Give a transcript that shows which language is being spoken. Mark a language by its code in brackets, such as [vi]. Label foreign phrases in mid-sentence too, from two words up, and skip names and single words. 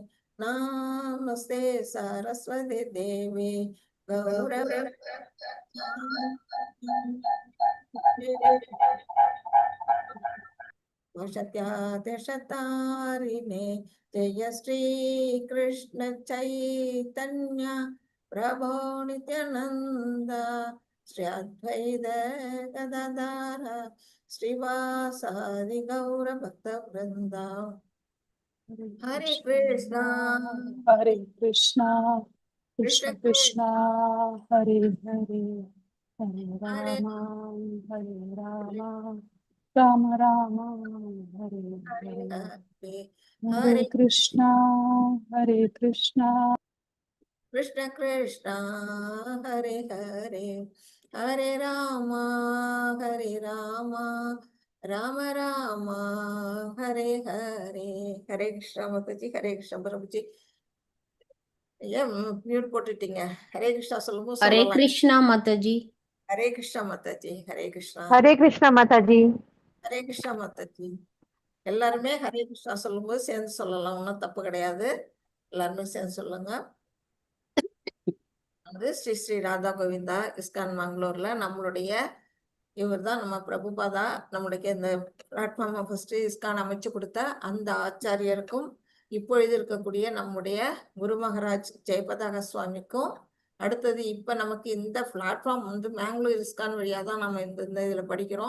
[sa] नमस्ते सरस्वती देवी गौरव शतारिणे. जय श्री कृष्ण चैतन्य प्रभो नित्यानंद श्री अद्वैत गदाधर श्रीवासादि गौर भक्त वृंद. हरे कृष्णा हरे कृष्णा कृष्ण कृष्ण कृष्णा हरे हरे हरे हरे राम हरे राम राम राम हरे हरे हरे हरे हरे हरे कृष्णा कृष्ण कृष्ण हरे हरे हरे राम राम राम हरे हरे. हरे कृष्ण माताजी. हरे कृष्ण प्रभुजी. [ta] ஏன் மியூட் போட்டுட்டீங்க? ஹரே கிருஷ்ணா சொல்லும்போது [sa] हरे [ta] சொல்லலாம். [sa] कृष्णा माताजी. [ta] ஹரே கிருஷ்ணா மாதாஜி. ஹரே கிருஷ்ணா. [sa] हरे कृष्णा माताजी. [ta] ஹரே கிருஷ்ணா மாதாஜி. எல்லாருமே ஹரே கிருஷ்ணா சொல்லும்போது சேர்ந்து சொல்லலாம், ஒன்றும் தப்பு கிடையாது. எல்லாருமே சேர்ந்து சொல்லுங்க. வந்து ஸ்ரீ ஸ்ரீ ராதா கோவிந்தா இஸ்கான் மங்களூர்ல நம்மளுடைய இவர் தான் நம்ம பிரபுபாதா நம்மளுடைய இந்த பிளாட்ஃபார்மை ஃபர்ஸ்ட் இஸ்கான் அமைச்சு கொடுத்த அந்த ஆச்சாரியருக்கும் இப்பொழுது இருக்கக்கூடிய நம்முடைய குரு மகாராஜ் ஜெயபதாக சுவாமிக்கும், அடுத்தது இப்ப நமக்கு இந்த பிளாட்ஃபார்ம் வந்து மேங்களூர் இஸ்கான் வழியா தான் நம்ம இந்த இதுல படிக்கிறோம்.